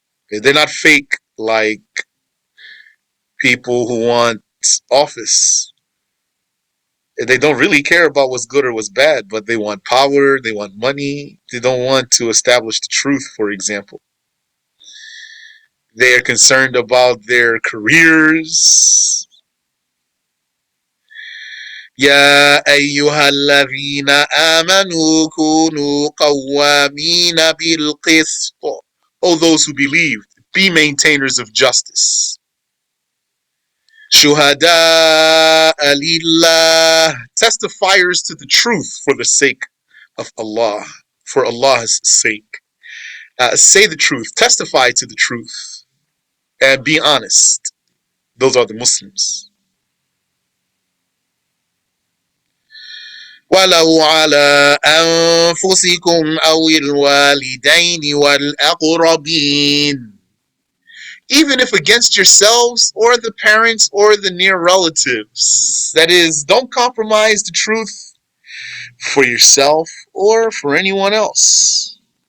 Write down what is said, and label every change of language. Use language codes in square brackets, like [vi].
[en] They're not fake like people who want office. They don't really care about what's good or what's bad, but they want power, they want money. They don't want to establish the truth, for example. They are concerned about their careers. [ar] يا أيها الذين آمنوا كونوا قوامين بالقسط. [en] O those who believed, be maintainers of justice. [ar] شهداء لله, [en] testifiers to the truth for the sake of Allah, for Allah's sake. Say the truth, testify to the truth, and be honest. Those are the Muslims. [ar] ولو على أنفسكم أو الوالدين والأقربين. [en] Even if against yourselves or the parents or the near relatives. That is, don't compromise the truth for yourself or for anyone else.